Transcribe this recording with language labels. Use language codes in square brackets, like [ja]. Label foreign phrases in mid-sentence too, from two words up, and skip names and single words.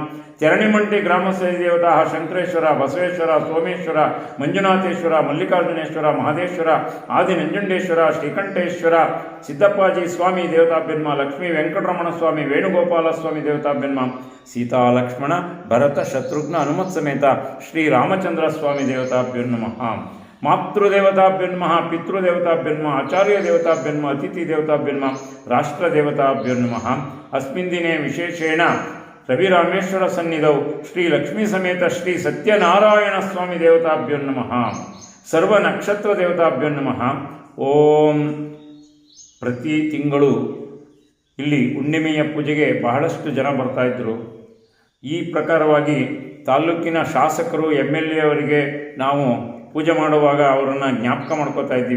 [sa] ಚರಣಿಮಂಟಿ ಗ್ರಾಮಸ್ಥಿ ದೇವತಾ ಶಂಕರೇಶ್ವರ ಬಸವೇಶ್ವರ ಸೋಮೇಶ್ವರ ಮಂಜುನಾಥೇಶ್ವರ ಮಲ್ಲಿಕಾರ್ಜುನೇಶ್ವರ ಮಹದೇಶ್ವರ ಆದಿನಂಜುಂಡೇಶ್ವರ ಶ್ರೀಕಂಠೇಶ್ವರ ಸಿದ್ದಪ್ಪಾಜಿ ಸ್ವಾಮಿ ದೇವತಾಭ್ಯೋ ನಮಃ. ಲಕ್ಷ್ಮೀ ವೆಂಕಟರಮಣ ಸ್ವಾಮಿ ವೇಣುಗೋಪಾಲ ಸ್ವಾಮಿ ದೇವತಾಭ್ಯೋ ನಮಃ. ಸೀತಾ ಲಕ್ಷ್ಮಣ ಭರತ ಶತ್ರುಘ್ನ ಹನುಮತ್ ಸಮೇತ ಶ್ರೀ ರಾಮಚಂದ್ರ ಸ್ವಾಮಿ ದೇವತಾಭ್ಯೋ ನಮಃ. ಮಾತೃದೇವತಾಭ್ಯೋ ನಮಃ. ಪಿತೃದೇವತಾಭ್ಯೋ ನಮಃ. ಆಚಾರ್ಯ ದೇವತಾಭ್ಯೋ ನಮಃ. ಅತಿಥಿ ದೇವತಾಭ್ಯೋ ನಮಃ. ರಾಷ್ಟ್ರದೇವತಾಭ್ಯೋ ನಮಃ. ಅಸ್ಮಿನ್ ದಿನೇ ವಿಶೇಷೇಣ ರವಿರಾಮೇಶ್ವರ ಸನ್ನಿಧೌ ಶ್ರೀ ಲಕ್ಷ್ಮೀ ಸಮೇತ ಶ್ರೀ ಸತ್ಯನಾರಾಯಣ ಸ್ವಾಮಿ ದೇವತಾಭ್ಯೋ ನಮಃ. ಸರ್ವ ನಕ್ಷತ್ರ ದೇವತಾಭ್ಯೋ ನಮಃ. ಓಂ. [kn] ಪ್ರತಿ ತಿಂಗಳು ಇಲ್ಲಿ ಹುಣ್ಣಿಮೆಯ ಪೂಜೆಗೆ ಬಹಳಷ್ಟು ಜನ ಬರ್ತಾಯಿದ್ರು. ಈ ಪ್ರಕಾರವಾಗಿ ತಾಲೂಕಿನ ಶಾಸಕರು MLA ಅವರಿಗೆ ನಾವು ಪೂಜೆ ಮಾಡುವಾಗ ಅವರನ್ನು ಜ್ಞಾಪಕ ಮಾಡ್ಕೋತಾ ಇದ್ದೀವಿ.